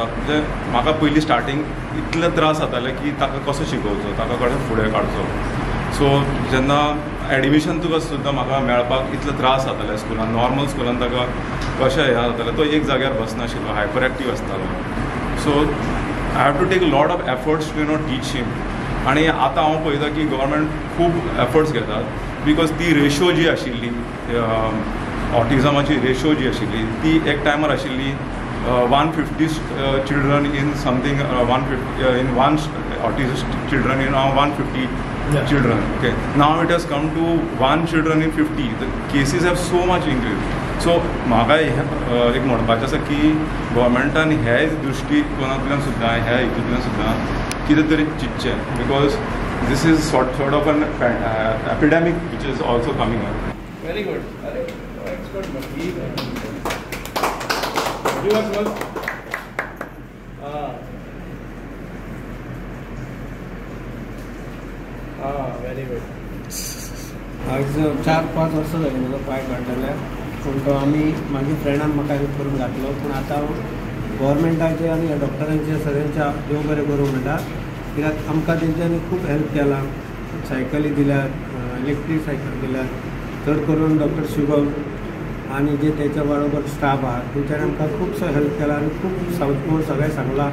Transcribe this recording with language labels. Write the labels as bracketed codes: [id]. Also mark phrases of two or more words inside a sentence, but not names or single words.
[kok] म्हणजे म्हाका पयलीं स्टार्टींग इतले त्रास जाताले की ताका कसो शिकोवचो, ताका कडेन फुडें काडचो. सो जेन्ना एडमिशन तुका सुद्दां म्हाका मेळपाक इतले त्रास जाताले स्कुलान, नॉर्मल स्कुलान ताका कशें हें जातालें, तो एक जाग्यार बसनाशिल्लो, हायपर एक्टीव आसतालो. [en] सो आय हॅव टू टेक लॉट ऑफ एफर्ट्स टू टीच हिम. [kok] आनी आतां हांव पळयता की गव्हर्मेंट खूब एफर्ट्स घेतात, बिकॉज ती रेशो जी आशिल्ली ऑटिझमाची रेशो जी आशिल्ली ती एक टायमार आशिल्ली 150 [en] children in something 150 in one autistic children in 150 children. Okay, now it has come to 1 children in 50. The cases have so much increased. [kok] So म्हाका एक म्हणपाचें आसा की गव्हर्मेंटान हे दृश्टीकोनांतल्यान सुद्दां ह्या हितूंतल्यान सुद्दां कितें तरी चिंतचें, [en] बिकॉज this is sort of an epidemic which is also coming up. Very good. Expert must be you are good. Very good. [kok] आज 4-5 वर्सां जालीं म्हजो पांय काडलेले, पूण तो आमी म्हाज्या फ्रेंडान म्हाका हेल्प करून घातलो. पूण आतां गव्हर्मेंटाचे आनी डॉक्टरांचे सगळ्यांच्या देव बरें करूं म्हणटा, कित्याक आमकां तेंच्यांनी खूब हेल्प केला. सायकली दिल्यात, इलेक्ट्रीक सायकल दिल्यात, चड करून डॉक्टर शुभम आनी जे तेच्या बरोबर स्टाफ आहा तेंच्यांनी आमकां खुबसो हेल्प केला आनी खूब समजून सगळें सांगलां.